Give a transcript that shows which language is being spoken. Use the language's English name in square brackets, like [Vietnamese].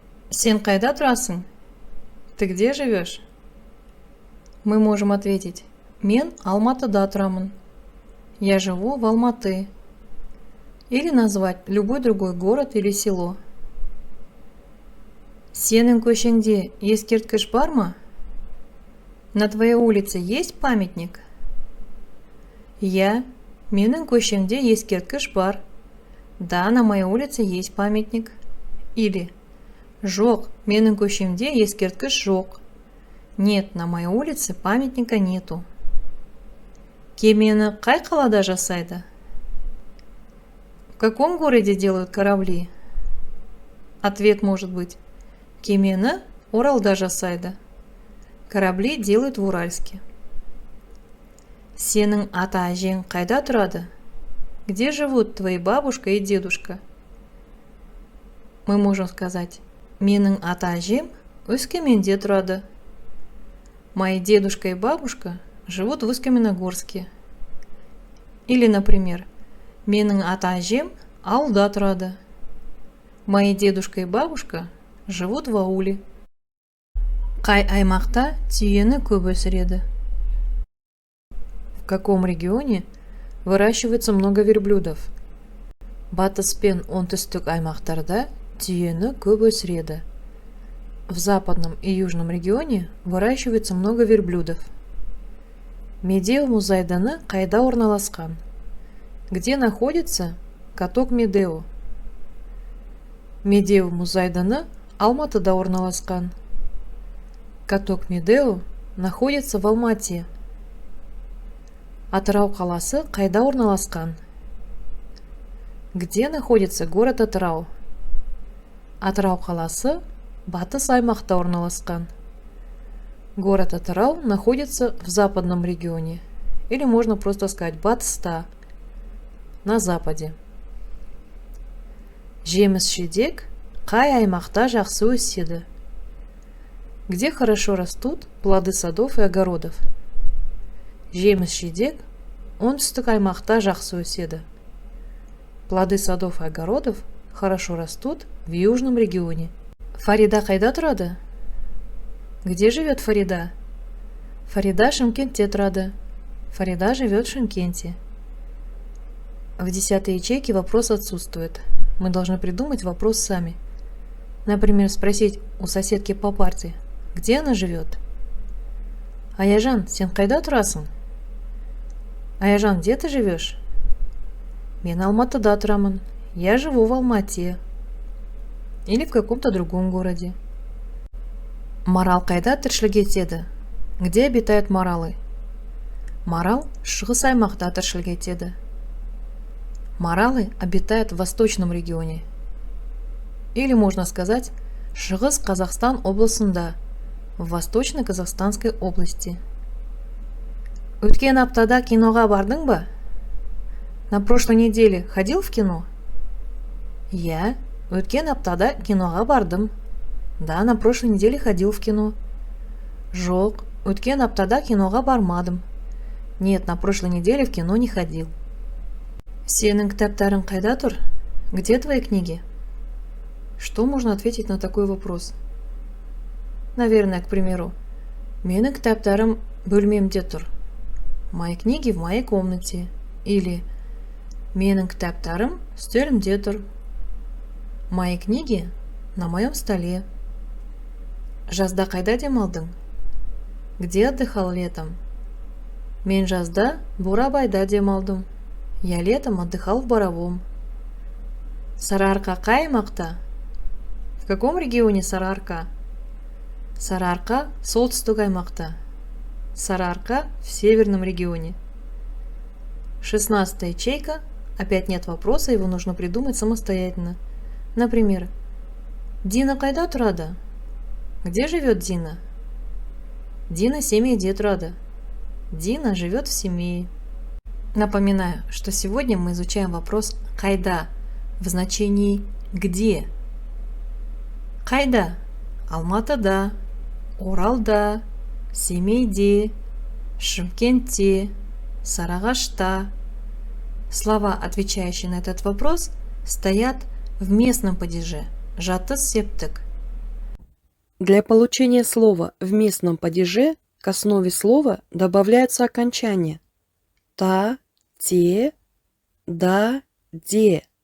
[Kazakh] Сен қайда тұрасың? [Russian] Ты где живешь? Мы можем ответить: [Kazakh] Мен Алматыда тұрамын. [Russian] Я живу в Алматы. Или назвать любой другой город или село. [Kazakh] Сенің көшеңде ескерткіш бар ма? [Russian] На твоей улице есть памятник? [Kazakh] Менің көшемде ескерткіш бар. [Russian] Да, на моей улице есть памятник. [Kazakh] Или Жоқ, менің көшемде ескерткіш жоқ. [Russian] Нет, на моей улице памятника нету. [Kazakh] Кемені қай қалада жасайды? [Russian] В каком городе делают корабли? Ответ может быть: [Kazakh] Кемені Оралда жасайды. [Russian] Корабли делают в Уральске. [Kazakh] Сенің ата-әжең қайда тұрады? [Russian] Где живут твои бабушка и дедушка? Мы можем сказать: [Kazakh] Менің ата-әжем Өскеменде тұрады. [Russian] Мои дедушка и бабушка живут в Усть-Каменогорске. Или, например, [Kazakh] Менің ата-әжем ауылда тұрады. [Russian] Мои дедушка и бабушка живут в ауле. [Kazakh] Қай аймақта түйені көп өсіреді? [Russian] В каком регионе выращивается много верблюдов? [Kazakh] Батыс пен оңтүстік аймақтарда түйені көп өсіреді. [Russian] В западном и южном регионе выращивается много верблюдов. [Kazakh] Медеу мұзайданы қайда орналасқан? [Russian] Где находится каток Медеу? [Kazakh] Медеу мұзайданы Алматыда орналасқан. [Russian] Каток Медеу находится в Алмате. [Kazakh] Атырау қаласы қайда орналасқан? [Russian] Где находится город Атырау? [Kazakh] Атырау қаласы батыс аймақта орналасқан. [Russian] Город Атырау находится в западном регионе. Или можно просто сказать батыста, на западе. [Kazakh] Жеміс-жидек қай аймақта жақсы өседі? [Russian] Где хорошо растут плоды садов и огородов? [Kazakh] Жеміс-жидек оңтүстік аймақта жақсы өседі. [Russian] Плоды садов и огородов хорошо растут в южном регионе. [Kazakh] Фарида қайда тұрады? [Russian] Где живет Фарида? [Kazakh] Фарида Шымкентте тұрады. [Russian] Фарида живет в Шымкенте. В 10 ячейке вопрос отсутствует. Мы должны придумать вопрос сами. Например, спросить у соседки по парте, где она живет. [Kazakh] Аяжан, сен қайда тұрасың? [Russian] Аяжан, где ты живешь? [Kazakh] Мен Алматыда тұрамын. [Russian] Я живу в Алмате. Или в каком-то другом городе. [Kazakh] Марал қайда тіршілік етеді? [Russian] Где обитают маралы? [Kazakh] Марал шығыс аймақта тіршілік етеді. [Russian] Маралы обитают в восточном регионе. Или можно сказать [Kazakh] шығыс Қазақстан облысында, [Russian] в восточной Казахстанской области. [Kazakh] Өткен аптада киноға бардың ба? [Russian] На прошлой неделе ходил в кино? Я [Kazakh] өткен аптада киноға бардым. [Russian] Да, на прошлой неделе ходил в кино. [Kazakh] Жоқ, өткен аптада киноға бармадым. [Russian] Нет, на прошлой неделе в кино не ходил. [Kazakh] Сенің кітаптарың қайда тұр? [Russian] Где твои книги? Что можно ответить на такой вопрос? Наверное, к примеру, [Kazakh] менің кітаптарым бөлмемде тұр. [Russian] Мои книги в моей комнате. [Kazakh] Или менің кітаптарым үстелімде тұр. [Russian] Мои книги на моем столе. [Kazakh] Жазда қайда демалдың? [Russian] Где отдыхал летом? [Kazakh] Мен жазда Бурабайда демалдым. [Russian] Я летом отдыхал в Боровом. [Kazakh] Сарыарқа қай аймақта? [Russian] В каком регионе Сарыарқа? [Kazakh] Сарыарқа солтүстік аймақта. [Russian] Сарыарқа в северном регионе. 16-я ячейка. Опять нет вопроса, его нужно придумать самостоятельно. Например, [Kazakh] Дина қайда тұрады? [Russian] Где живет Дина? [Kazakh] Дина семейде тұрады. [Russian] Дина живет в семье. Напоминаю, что сегодня мы изучаем вопрос «қайда» в значении «где». [Kazakh] Қайда? Алматыда, Оралда, Семейде, Шымкентте, Сарыағашта. [Russian] Слова, отвечающие на этот вопрос, стоят в местном падеже жатыс септік. Для получения слова в местном падеже к основе слова добавляются окончания та, те, да, де.